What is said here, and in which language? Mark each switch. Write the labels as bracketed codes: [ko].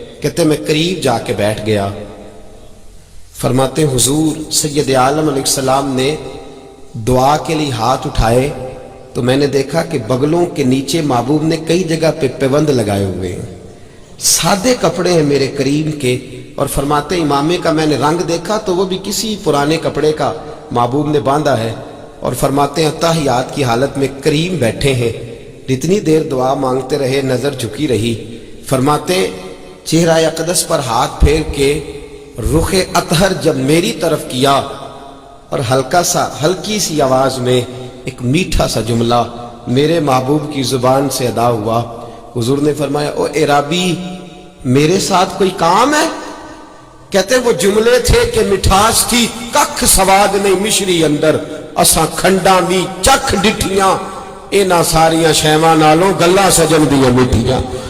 [ur] کہتے ہیں میں قریب جا کے بیٹھ گیا. فرماتے ہیں حضور سید عالم علیہ السلام نے دعا کے لیے ہاتھ اٹھائے تو میں نے دیکھا کہ بغلوں کے نیچے محبوب نے کئی جگہ پہ پیوند لگائے ہوئے ہیں، سادے کپڑے ہیں میرے کریم کے. اور فرماتے امامے کا میں نے رنگ دیکھا تو وہ بھی کسی پرانے کپڑے کا محبوب نے باندھا ہے. اور فرماتے ہیں تحیات کی حالت میں کریم بیٹھے ہیں. اتنی دیر دعا مانگتے رہے، نظر جھکی رہی. فرماتے چہرہ اقدس پر ہاتھ پھیر کے رخ اطہر جب میری طرف کیا اور ہلکی سی آواز میں ایک میٹھا سا جملہ میرے محبوب کی زبان سے ادا ہوا. حضور نے فرمایا او عرابی میرے ساتھ کوئی کام ہے؟ کہتے وہ جملے تھے کہ مٹھاس تھی [pa] ککھ سواد نہیں مشری اندر، اساں کھنڈا بھی چکھ ڈٹھیاں اینا ساریاں شیواں نالوں گلا سجن دیاں مٹھیاں.